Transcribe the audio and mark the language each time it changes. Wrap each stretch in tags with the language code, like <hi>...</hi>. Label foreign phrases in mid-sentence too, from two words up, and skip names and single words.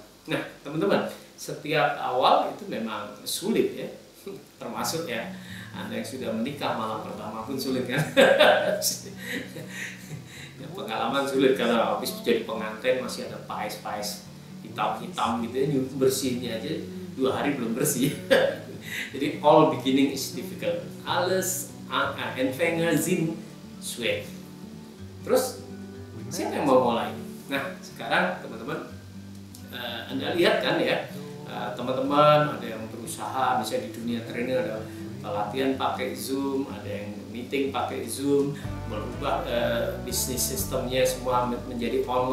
<id>Nah teman-teman, setiap awal itu memang sulit ya, termasuk ya Anda yang sudah menikah malam pertama pun sulit kan. Ya, pengalaman sulit karena habis jadi pengantin masih ada pais-pais hitam-hitam gitu ya, bersihnya aja 2 hari belum bersih.</id> <en>Jadi all beginning is difficult.</en> <de>Alles Anfänger sind schwer.</de> <id>Terus siapa yang mau mulai? Nah sekarang teman-teman, Anda lihat kan ya, teman-teman ada yang berusaha, misalnya di dunia training ada latihan pakai Zoom, ada yang meeting pakai Zoom, merubah bisnis sistemnya semua menjadi online.</id>